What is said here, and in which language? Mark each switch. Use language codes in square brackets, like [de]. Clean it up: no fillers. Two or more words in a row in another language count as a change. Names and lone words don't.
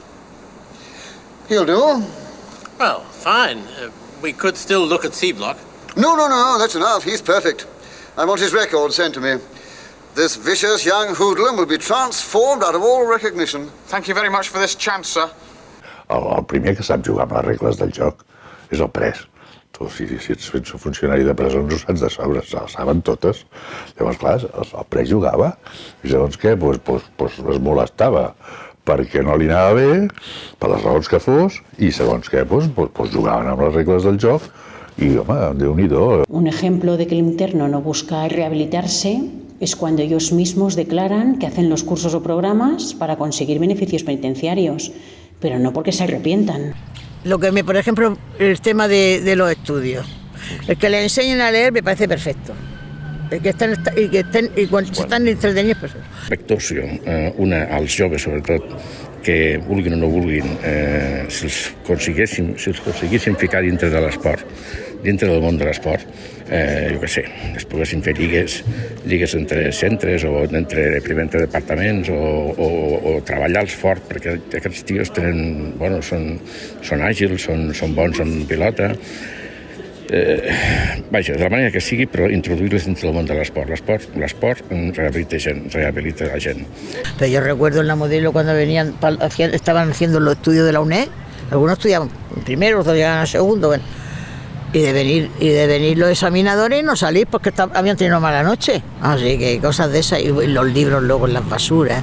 [en] He'll do. Well, fine. We could still look at C Block. No, that's enough. He's perfect. I want his record sent to me. This vicious young hoodlum will be transformed out of all recognition. Thank you very much for this chance, sir. [ca] El primer que sap jugar amb les regles del joc és el pres. Tu, si ets funcionari de presons, ho saps de sobre, se les saben totes. Llavors, clar, el pres jugava, i segons què, es molestava perquè no li anava bé, per les raons que fos, i segons què, jugaven amb les regles del joc, y, home, Déu-n'hi-do. [es] Un ejemplo de que el interno no busca rehabilitarse es cuando ellos mismos declaran que hacen los cursos o programas para conseguir beneficios penitenciarios, pero no porque se arrepientan. Lo que por ejemplo, el tema de los estudios. El que le enseñen a leer me parece perfecto. El que [ca] quan estan [es] entretenidos, perfecto. [ca] Actuació, una als joves, sobretot, que vulguin o no vulguin, si els aconseguissin ficar dintre de l'esport, dintre del món de l'esport, jo què sé, es poguessin fer lligues entre centres o entre departaments o treballar-los fort, perquè aquests tios tenen, bueno, són àgils, són bons en pilota, vaja, de la manera que sigui, però introduir-les dintre del món de l'esport. L'esport rehabilita la gent. [es] Pero yo recuerdo en la modelo cuando venían, estaban haciendo los estudios de la UNED, algunos estudiaban primero, otros llegaban a segundo, bueno, y de venir los examinadores y no salir porque habían tenido mala noche. Así que cosas de esas, y los libros luego en las basuras.